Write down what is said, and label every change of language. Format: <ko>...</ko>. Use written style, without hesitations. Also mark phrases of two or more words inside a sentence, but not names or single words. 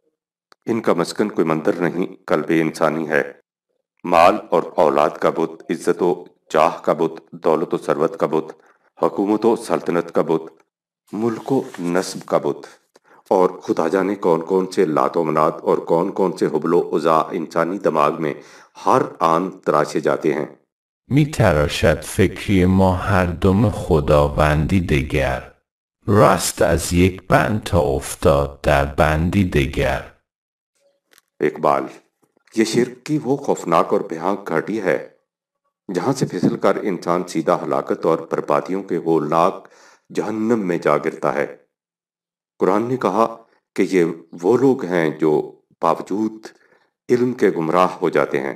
<ur>ان کا مسکن کوئی مندر نہیں، قلب انسانی ہے۔ مال اور اولاد کا بت، عزت و جاہ کا بت، دولت و ثروت کا بت، حکومت و سلطنت کا بت، ملک و نسب کا بت، اور خدا جانے کون کون سے لات و منات اور کون کون سے حبل و عزا انسانی دماغ میں ہر آن تراشے جاتے ہیں۔</ur> <fa>می تراشد فکری ما هر دم خداوندی دگر، راست از یک بند تا افتاد در بندی دگر۔</fa> <ur>اقبال: یہ شرک کی وہ خوفناک اور بھیانک گھاٹی ہے جہاں سے پھسل کر انسان سیدھا ہلاکت اور بربادیوں کے ہولناک جہنم میں جا گرتا ہے۔ قرآن نے کہا کہ یہ وہ لوگ ہیں جو باوجود علم کے گمراہ ہو جاتے ہیں۔</ur>